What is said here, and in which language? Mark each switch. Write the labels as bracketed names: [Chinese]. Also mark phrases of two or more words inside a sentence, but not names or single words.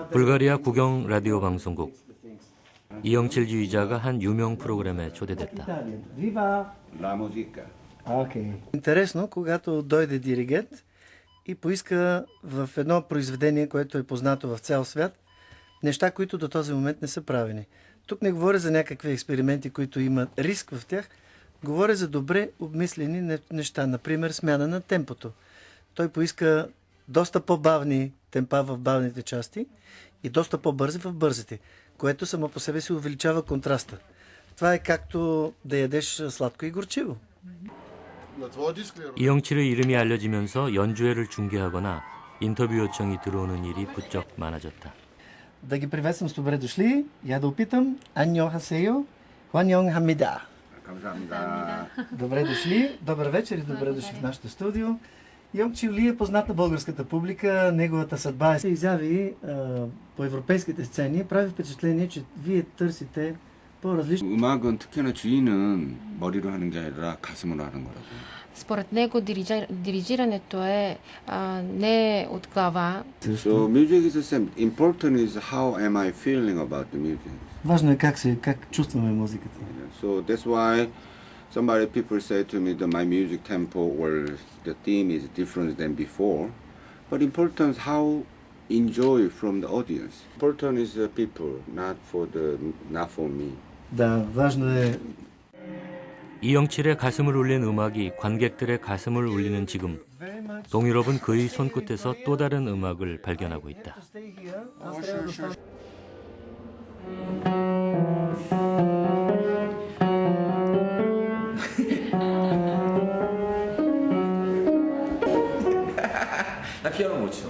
[Korean] 불가리아 국영 라디오 방송국. 이영칠 지휘자가 한 유명 프로그램에 초대됐다. [Italian] Viva! La musica. Okay. [Bulgarian] Интересно, когато дойде диригент и поиска в едно произведение, което е познато в цял свят, неща, които до този момент не са правени. Тук не говоря за някакви експерименти, които имат риск в тях, говоря за добре обмислени неща, например смяна на темпото. Той поиска доста по-бавни темпа в бавните части и доста по-бързи в бързите, което само по себе си увеличава контраста. Това е както да ядеш сладко и горчиво. [Korean] 이영칠의 이름이 알려지면서 연주회를 중계하거나 인터뷰 요청이 들어오는 일이 부쩍 많아졌다. [Bulgarian] Да ги приветствам с добре дошли. Я да опитам. [Korean] 안녕하세요. 환영합니다. [Bulgarian] Добре дошли. Добър вечер и добре дошли в нашото студио. Йончил Ли е познат на българската публика. Неговата съдба е изяви по европейските сцени. Прави впечатление, че вие търсите по-различни. [Korean] 음악은 특히나 주인은 머리로 하는 게 아니라 가슴으로 하는 거라고. [Bulgarian] Според него дирижирането е не от глава. [English] So music is the same. Important is how am I feeling about the music. [Bulgarian] Важно е как чувстваме музиката. [English] So that's why people say to me that my music tempo or the theme is different than before. But important is how enjoy from the audience. Important is the people, not for me. [Bulgarian] Да, важно е. [Korean] 이영칠의 가슴을 울린 음악이 관객들의 가슴을 울리는 지금 동유럽은 그의 손끝에서 또 다른 음악을 발견하고 있다. 나 피아노 못 쳐.